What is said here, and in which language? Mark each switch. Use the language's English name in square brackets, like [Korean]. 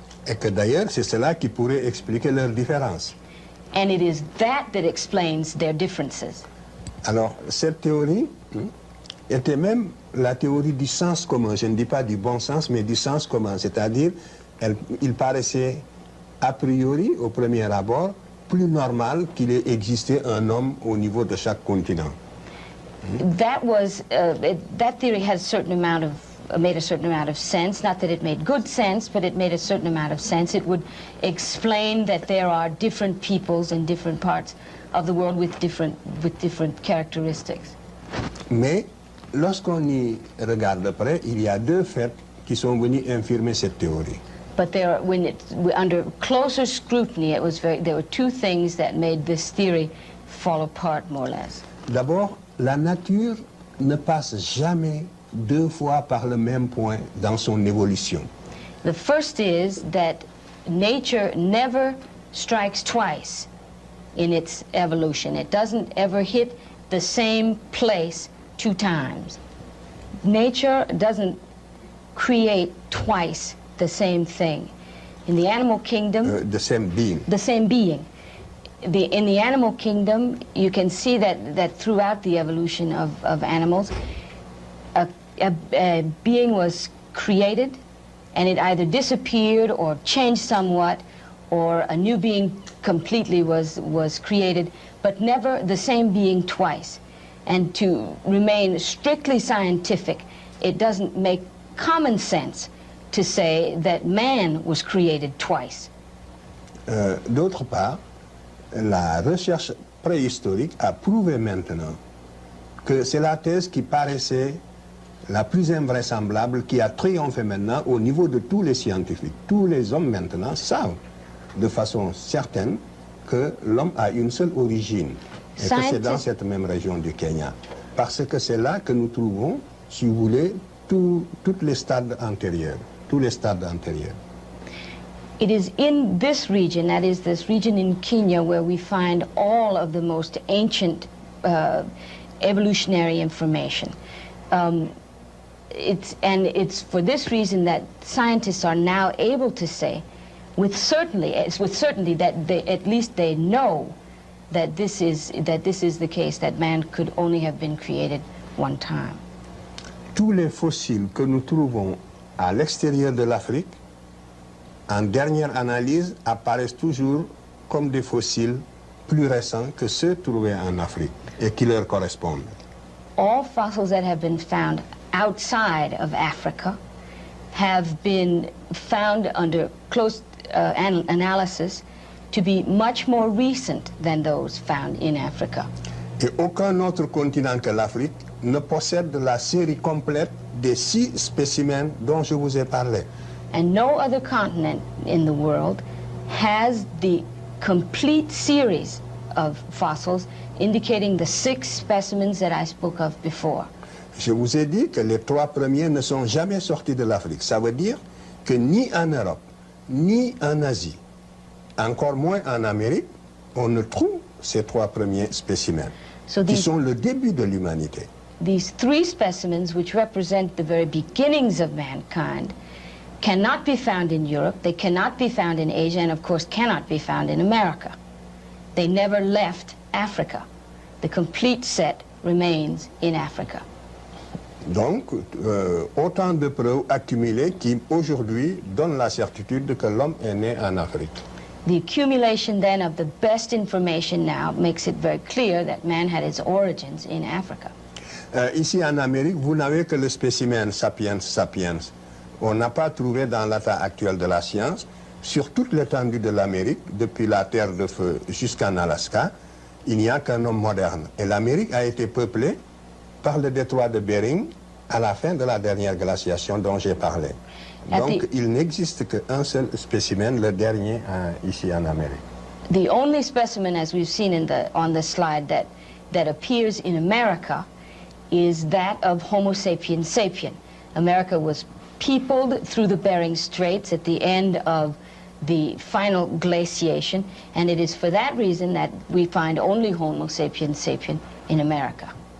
[French] Et que d'ailleurs, c'est cela qui pourrait expliquer leurs différences. [English] And it is that explains their differences. [French] Alors, cette théorie était même la théorie du sens commun. Je ne dis pas du bon sens, mais du sens commun. C'est-à-dire, il paraissait a priori, au premier abord, plus normal qu'il ait existé un homme au niveau de chaque continent. [English] That theory had made a certain amount of sense. Not that it made good sense, but it made a certain amount of sense. It would explain that there are different peoples in different parts of the world with different characteristics. [French] Mais lorsqu'on y regarde de près, il y a 2 faits qui sont venus infirmer cette théorie. [English] But under closer scrutiny, there were 2 things that made this theory fall apart more or less. [French] D'abord, la nature ne passe jamais 2 fois par le même point dans son évolution. [English] The first is that nature never strikes twice in its evolution. It doesn't ever hit the same place 2 times. Nature doesn't create twice the same thing. In the animal kingdom... the same being. The same being. in the animal kingdom, you can see that throughout the evolution of animals, a being was created, and it either disappeared or changed somewhat, or a new being completely was created, but never the same being twice. And to remain strictly scientific, it doesn't make common sense to say that man was created twice. [French] D'autre part, la recherche préhistorique a prouvé maintenant que c'est la thèse qui paraissait la plus invraisemblable, qui a triomphé maintenant au niveau de tous les scientifiques. Tous les hommes maintenant savent de façon certaine que l'homme a une seule origine et que c'est dans cette même région du Kenya. Parce que c'est là que nous trouvons, si vous voulez, toutes les stades antérieurs, tous les stades antérieurs. [English] It is in this region, that is this region in Kenya, where we find all of the most ancient evolutionary information. It's for this reason that scientists are now able to say, with certainty that at least they know that this is the case, that man could only have been created one time. [French] Tous les fossiles que nous trouvons à l'extérieur de l'Afrique, en dernière analyse, apparaissent toujours comme des fossiles plus récents que ceux trouvés en Afrique et qui leur correspondent. [English] All fossils that have been found outside of Africa have been found under close analysis to be much more recent than those found in Africa. [French] Et aucun autre continent que l'Afrique ne possède la série complète des 6 spécimens dont je vous ai parlé. [English] And no other continent in the world has the complete series of fossils indicating the 6 specimens that I spoke of before. [French] Je vous ai dit que les 3 premiers ne sont jamais sortis de l'Afrique. Ça veut dire que ni en Europe, ni en Asie, encore moins en Amérique, on ne trouve ces 3 premiers spécimens, qui sont le début de l'humanité. [English] These 3 specimens, which represent the very beginnings of mankind, cannot be found in Europe, they cannot be found in Asia, and of course cannot be found in America. They never left Africa. The complete set remains in Africa. [French] Donc, autant de preuves accumulées qui, aujourd'hui, donnent la certitude que l'homme est né en Afrique. [English] The accumulation, then, of the best information now makes it very clear that man had its origins in Africa. [French] Ici, en Amérique, vous n'avez que le spécimen sapiens sapiens. On n'a pas trouvé dans l'état actuel de la science, sur toute l'étendue de l'Amérique, depuis la Terre de Feu jusqu'en Alaska, il n'y a qu'un homme moderne. Et l'Amérique a été peuplée par le détroit de Bering à la fin de la dernière glaciation dont j'ai parlé. Donc, il n'existe qu'un seul spécimen, le dernier ici en Amérique. [English] The only specimen, as we've seen on the slide, that appears in America is that of Homo sapiens sapien. America was peopled through the Bering Straits at the end of the final glaciation, and it is for that reason that we find only Homo sapiens sapien in America.